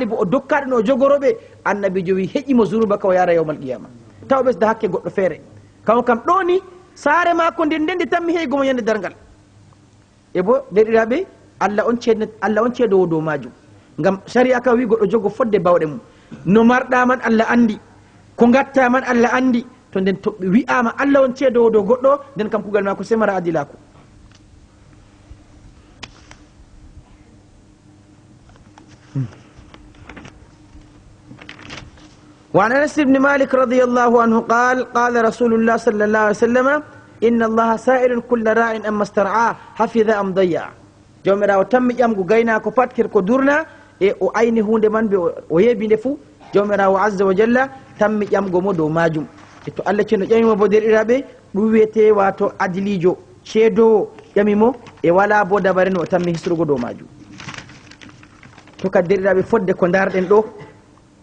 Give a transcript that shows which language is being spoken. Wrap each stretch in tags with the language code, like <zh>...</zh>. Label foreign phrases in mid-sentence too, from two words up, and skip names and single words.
<ff>bo o dokkaɗe no o jogoroɓe annabijo wi heƴimo zunuba ka o yara</ff> <ar>يوم القيامة</ar> <ff>taw ɓesda hakke goɗɗo feere kam kam ɗo ni saare mako nden nde tammi heygomo yande dargal e bo derɗiraɓe allah on ceedowo dow majum ngam sharia ka wi goɗɗo jogo fodde bawɗe mum no marɗa man allah andi ko gatta man allah andi to nden to wi'ama allah on ceedowo dow goɗɗo nden kam kugal mako semara adilako</ff> <ar>وعن انس بن مالك رضي الله عنه قال قال رسول الله صلى الله عليه وسلم ان الله سائر كل راع اما استرعاه حفظ ام ضيع</ar> <ff>jomirawo tammi ƴamgu gaynako pat kir ko durna e o ayni hunde man ɓe o yeebi nde fuu jomirawo</ff> <ar>عز وجل</ar> <ff>tammi ƴamgo mo dow majum e to allah ceeno ƴamimo bo derɗiraɓe ɗum wiyete wato adilijo ceedowo ƴamimo e wala bo dabare no o tammi hisrugo dow majum to kadi derɗiraɓe fodde ko darɗen ɗo</ff>